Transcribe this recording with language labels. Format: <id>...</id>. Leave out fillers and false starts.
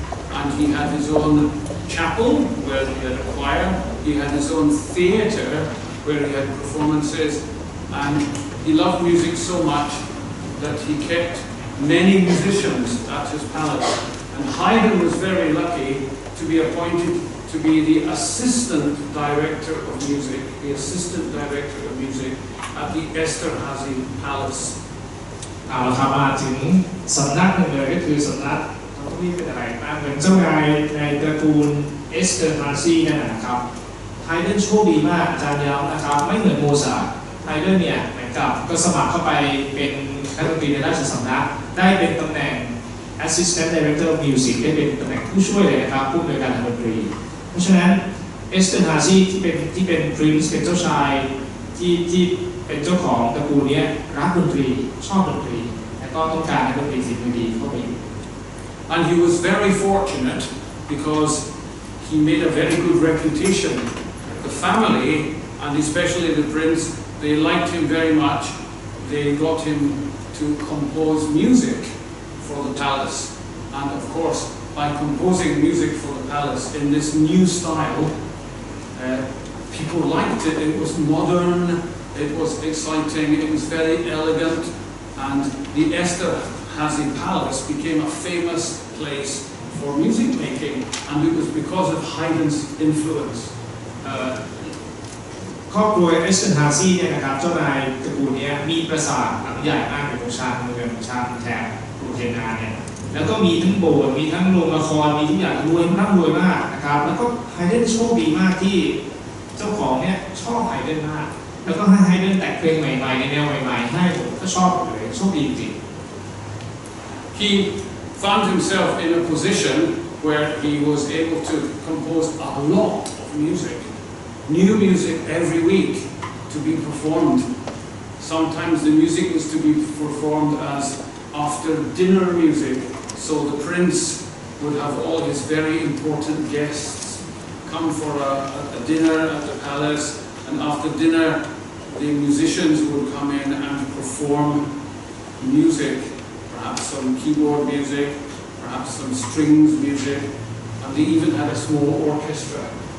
<en>And he had his own chapel where he had a choir, he had his own theatre where he had performances, and he loved music so much that he kept many musicians at his palace. And Haydn was very lucky to be appointed to be the assistant director of music, at the Esterházy Palace.</en> <th>เอาละครับมาถึงสำนักหนึ่งเลยก็คือสำนักเขาต้องเรียกเป็นอะไรนะเหมือนเจ้านายในตระกูลเอสเตอร์ฮาซีนั่นนะครับไฮเดนโชคดีมากอาจารย์ย้ำนะครับไม่เหมือนโมซาร์ทไฮเดนเนี่ยเหมือนกับก็สมัครเข้าไปเป็นนักดนตรีในราชสำนักได้เป็นตำแหน่ง</th> <en>Assistant Director of Music</en> <th>ได้เป็นตำแหน่งผู้ช่วยเลยนะครับผู้อำนวยการทางดนตรีเพราะฉะนั้นเอสเตอร์ฮาซีที่เป็นพรินซ์เป็นเจ้าชายที่เป็นเจ้าของตระกูลนี้รักดนตรีชอบดนตรีและก็ต้องการให้ดนตรีฝีมือดีเข้าไปอยู่</th> <en>And he was very fortunate because he made a very good reputation. The family, and especially the prince, they liked him very much. They got him to compose music for the palace. And of course, by composing music for the palace in this new style, people liked it. It was modern, it was exciting, it was very elegant, and the Esterházy Palace became a famous place for music making, and it was because of Haydn's influence.</en> <th>ครอบครัวเอสเตอร์ฮาซีเนี่ยนะครับเจ้านายตระกูลนี้มีปราสาทหลังใหญ่มากในชานเมืองชานแถบกรุงเทนนาเนี่ยแล้วก็มีทั้งโบสถ์มีทั้งโรงละครมีทุกอย่างรวยร่ำรวยมากนะครับแล้วก็ไฮเดนโชคดีมากที่เจ้าของเนี่ยชอบไฮเดนมากแล้วก็ให้ไฮเดนแต่งเพลงใหม่ๆในแนวใหม่ๆให้ผมก็ชอบเลยโชคดีจริง</th> <en>He found himself in a position where he was able to compose a lot of music, new music every week to be performed. Sometimes the music was to be performed as after dinner music, so the prince would have all his very important guests come for a dinner at the palace, and after dinner the musicians would come in and perform music, perhaps some keyboard music, perhaps some strings music, and they even had a small orchestra.</en>